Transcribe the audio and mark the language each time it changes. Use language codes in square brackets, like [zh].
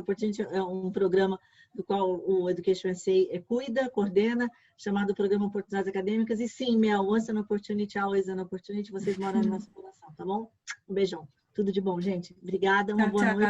[pt] Opportunity é um programa do qual o Education USA cuida, coordena, chamado Programa Oportunidades Acadêmicas. E sim, [en] Mel, once an opportunity, always an opportunity. [pt] Vocês moram no nosso coração, tá bom? Um beijão. Tudo de bom, gente. Obrigada, uma boa noite.